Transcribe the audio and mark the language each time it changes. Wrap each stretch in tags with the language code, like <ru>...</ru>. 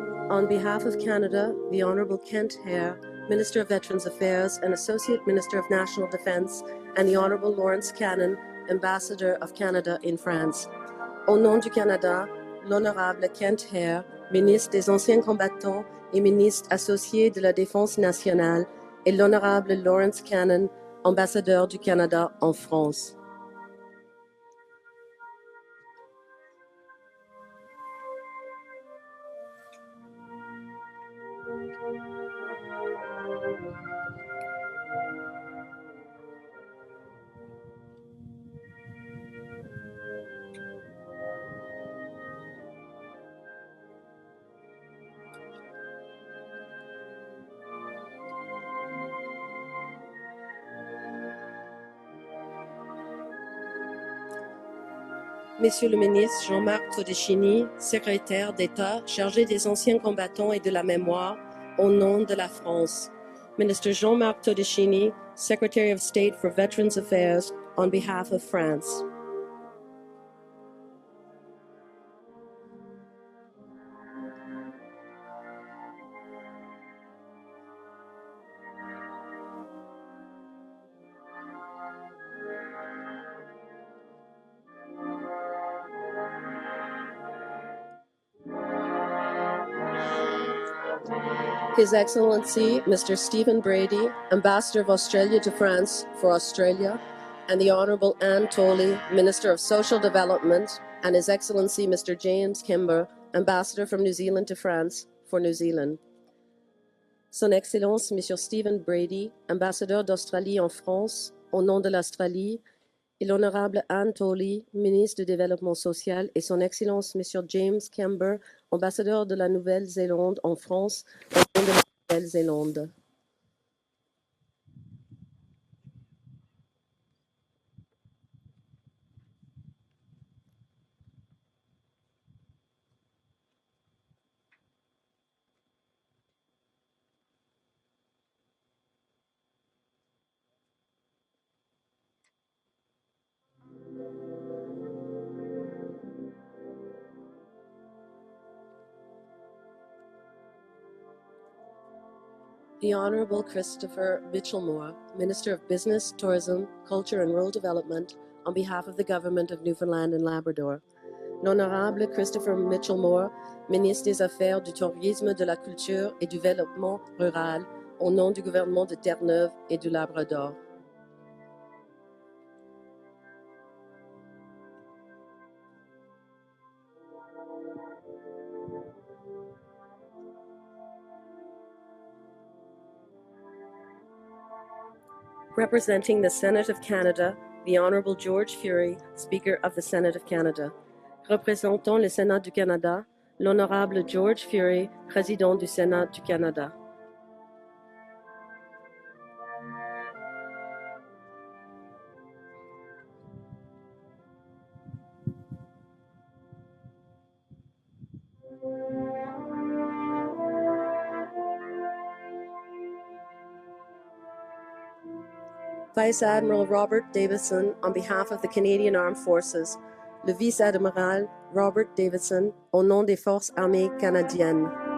<en>On behalf of Canada, the Honourable Kent Hare, Minister of Veterans Affairs and Associate Minister of National Defence, and the Honourable Lawrence Cannon, Ambassador of Canada in France.</en> <fr>Au nom du Canada, l'Honorable Kent Hare, Ministre des Anciens Combattants et Ministre associé de la Défense nationale, et l'Honorable Lawrence Cannon, Ambassadeur du Canada en France. Monsieur le ministre Jean-Marc Todeschini, secrétaire d'État chargé des anciens combattants et de la mémoire, au nom de la France.</fr> <en>Minister Jean-Marc Todeschini, Secretary of State for Veterans Affairs, on behalf of France. His Excellency Mr. Stephen Brady, Ambassador of Australia to France for Australia, and the Honourable Anne Tolley, Minister of Social Development, and His Excellency Mr. James Kimber, Ambassador from New Zealand to France for New Zealand.</en> <fr>Son Excellence Mr. Stephen Brady, Ambassadeur d'Australie en France, au nom de l'Australie, et l'Honorable Anne Tolley, Ministre du Développement social, et Son Excellence Mr. James Kimber, Ambassadeur de la Nouvelle-Zélande en France, au nom de la Nouvelle-Zélande.</fr> <en>The Honourable Christopher Mitchell-Moore, Minister of Business, Tourism, Culture and Rural Development, on behalf of the Government of Newfoundland and Labrador.</en> <fr>L'Honorable Christopher Mitchell-Moore, Ministre des Affaires, du Tourisme, de la Culture et du Développement rural, au nom du gouvernement de Terre-Neuve et du Labrador.</fr> <en>Representing the Senate of Canada, the Honourable George Fury, Speaker of the Senate of Canada.</en> <fr>Représentant le Sénat du Canada, l'Honorable George Fury, Président du Sénat du Canada.</fr> <en>Vice Admiral Robert Davidson, on behalf of the Canadian Armed Forces.</en> <fr>Le Vice-Admiral Robert Davidson, au nom des Forces armées canadiennes.</fr>